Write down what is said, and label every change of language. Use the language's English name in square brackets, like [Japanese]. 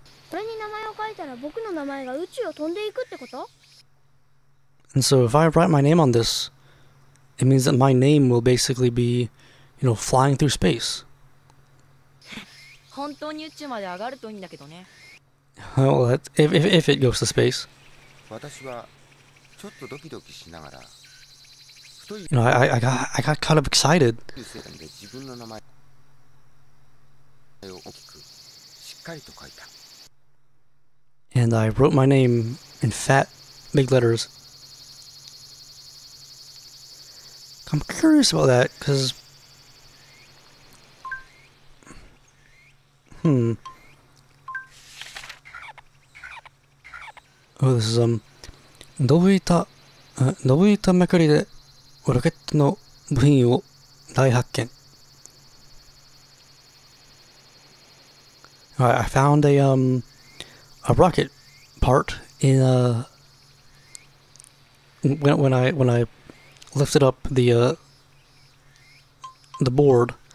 [Japanese] これに名前を書いたら僕の名前が宇宙を飛んでいくってこと？ [English] And so if I write my name on this, it means that my name will basically be, flying through space. [Japanese] 本当に宇宙まで上がるといいんだけどね。 [English] Well, if it goes to space. [Japanese] 私はちょっとドキドキしながら太い [English] I got kind of excited. [Japanese] 線で自分の名前を大きくしっかりと書いた。 [English] And I wrote my name in fat, big letters. I'm curious about that, because... Oh, this is, [Japanese] どぶ板めくりでロケットの部品を大発見. [English] Alright, I found a rocket part in when I lifted up the board.